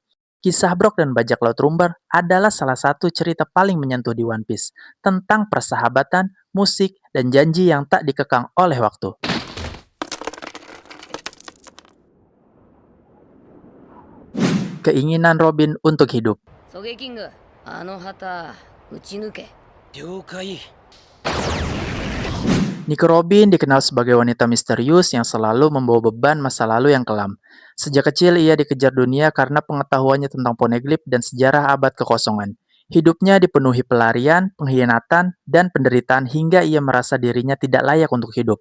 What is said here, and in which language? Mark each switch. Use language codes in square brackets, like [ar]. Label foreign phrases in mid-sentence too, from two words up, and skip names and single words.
[id] Kisah Brok dan bajak laut Rumbar adalah salah satu cerita paling menyentuh di One Piece, tentang persahabatan, musik, dan janji yang tak dikekang oleh waktu. Keinginan Robin untuk hidup. [ja] ソゲキング、あの旗打ち抜け。了解。 [id] Nico Robin dikenal sebagai wanita misterius yang selalu membawa beban masa lalu yang kelam. Sejak kecil ia dikejar dunia karena pengetahuannya tentang Poneglyph dan sejarah abad kekosongan. Hidupnya dipenuhi pelarian, pengkhianatan, dan penderitaan hingga ia merasa dirinya tidak layak untuk hidup.